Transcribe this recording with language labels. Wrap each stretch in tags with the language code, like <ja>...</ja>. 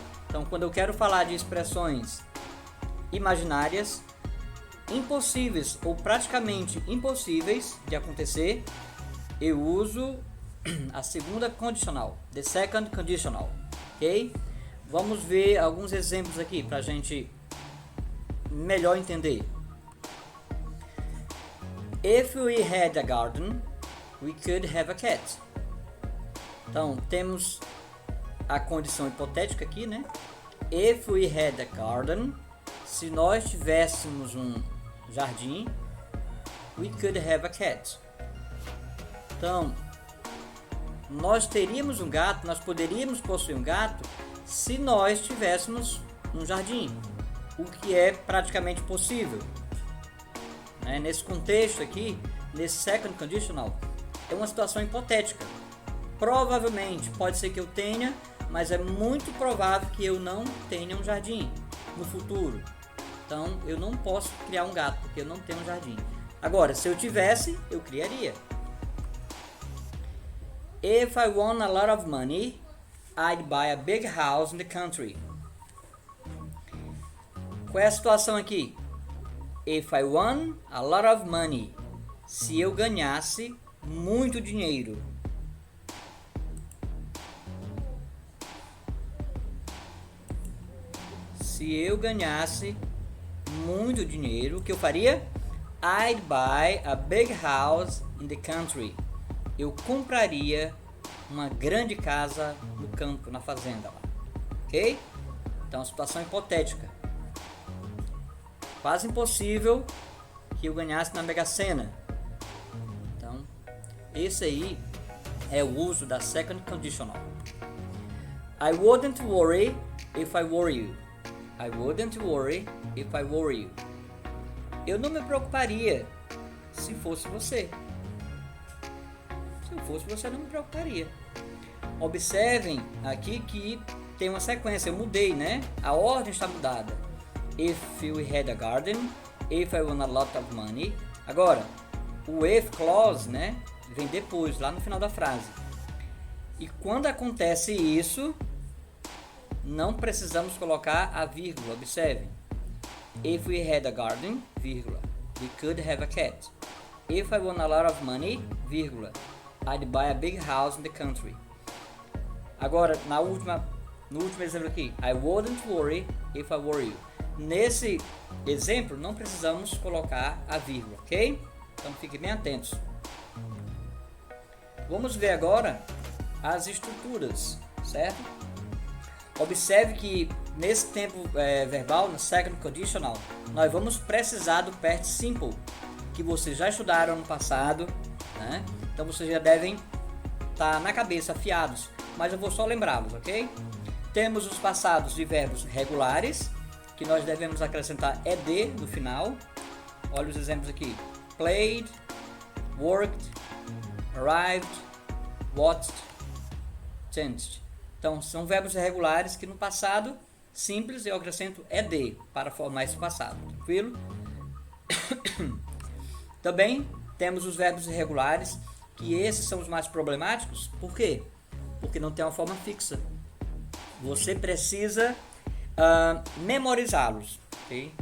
<pt>Então, quando eu quero falar de expressões imaginárias, impossíveis ou praticamente impossíveis de acontecer, eu uso a segunda condicional,</pt> <en>the second conditional,</en> <pt>ok? Vamos ver alguns exemplos aqui para a gente melhor entender.</pt> <en>If we had a garden, we could have a cat.</en> <pt>Então, temos a condição hipotética aqui, né?</pt> <en>If we had a garden,</en> <pt>se nós tivéssemos um jardim,</pt> <en>we could have a cat.</en> <pt>Então, nós teríamos um gato, nós poderíamos possuir um gato se nós tivéssemos um jardim, o que é praticamente possível. Nesse contexto aqui, nesse second conditional, é uma situação hipotética. Provavelmente, pode ser que eu tenha, mas é muito provável que eu não tenha um jardim no futuro. Então, eu não posso criar um gato, porque eu não tenho um jardim. Agora, se eu tivesse, eu criaria.</pt> <en>If I won a lot of money, I'd buy a big house in the country.</en> <pt>Qual é a situação aqui?</pt> <en>If I won a lot of money.</en> <pt>Se eu ganhasse muito dinheiro. Se eu ganhasse muito dinheiro, o que eu faria?</pt> <en>I'd buy a big house in the country.</en> <pt>Eu compraria uma grande casa no campo, na fazenda lá. Ok? Então, situação hipotética. Quase impossível que eu ganhasse na Mega Sena. Então, esse aí é o uso da second conditional.</pt> <en>I wouldn't worry if I were you. I wouldn't worry if I were you.</en> <pt>Eu não me preocuparia se fosse você. Se eu fosse você, não me preocuparia. Observem aqui que tem uma sequência, eu mudei, né? A ordem está mudada.</pt> <en>If we had a garden, if I won a lot of money.</en> <pt>Agora, o if clause, né? Vem depois, lá no final da frase. E quando acontece isso, não precisamos colocar a vírgula, observem.</pt> <en>If we had a garden, vírgula, we could have a cat. If I won a lot of money, vírgula, I'd buy a big house in the country.</en> <pt>Agora, no último exemplo aqui,</pt> <en>I wouldn't worry if I were you.</en> <pt>Nesse exemplo, não precisamos colocar a vírgula, ok? Então, fiquem bem atentos. Vamos ver agora as estruturas, certo? Observe que nesse tempo verbal, no second conditional, nós vamos precisar do past simple, que vocês já estudaram no passado, né? Então vocês já devem estar na cabeça afiados, mas eu vou só lembrá-los, ok? Temos os passados de verbos regulares, que nós devemos acrescentar ed no final. Olha os exemplos aqui: played, worked, arrived, watched, changed. Então, são verbos irregulares que no passado simples eu acrescento ed para formar esse passado, tranquilo? Também temos os verbos irregulares, que esses são os mais problemáticos. Por quê? Porque não tem uma forma fixa. Você precisa memorizá-los. Okay?</pt>